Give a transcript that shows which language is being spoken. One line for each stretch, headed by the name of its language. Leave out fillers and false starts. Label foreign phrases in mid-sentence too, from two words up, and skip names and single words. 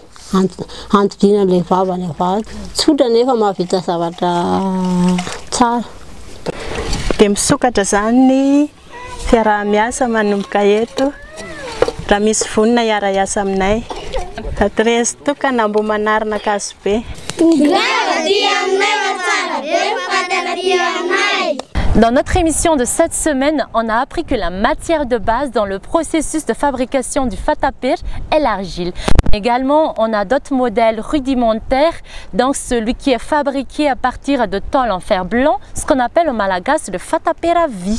Malagasy: Antodiana le vavany avato. Tsotra nefa mahavita zavatra tsara. Dia misokatra zany ny fiaraha-miasa manomboka eto. Raha misy vonina hiara-iasa aminay. Tatereza tokana Mbohimanaranankazobé.
French: Dans notre émission de cette semaine, on a appris que la matière de base dans le processus de fabrication du fatapera est l'argile. Également, on a d'autres modèles rudimentaires, donc celui qui est fabriqué à partir de tôle en fer blanc, ce qu'on appelle au Malagasy le fatapera vie.